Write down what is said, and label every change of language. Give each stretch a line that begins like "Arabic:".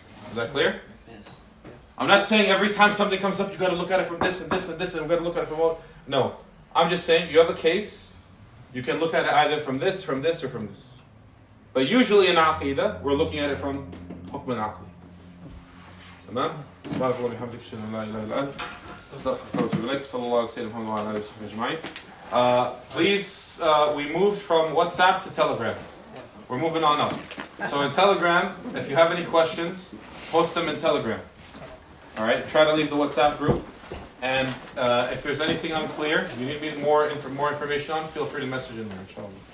English: Is that clear? Yes. I'm not saying every time something comes up, you got to look at it from this and this and this, and we got to look at it from all. No. I'm just saying, you have a case, you can look at it either from this, or from this. But usually in Aqida, we're looking at it from Hukm al-Aqli.
Arabic: تمام؟ سبحانك اللهم وبحمدك أشهد أن لا إله إلا أنت أستغفرك وأتوب إليك صلى الله عليه وسلم وعلى آله وصحبه أجمعين.
English: Please, we moved from WhatsApp to Telegram. We're moving on up. So in Telegram, if you have any questions, post them in Telegram. Alright, try to leave the WhatsApp group. And if there's anything unclear, you need more information on, feel free to message in there, inshallah.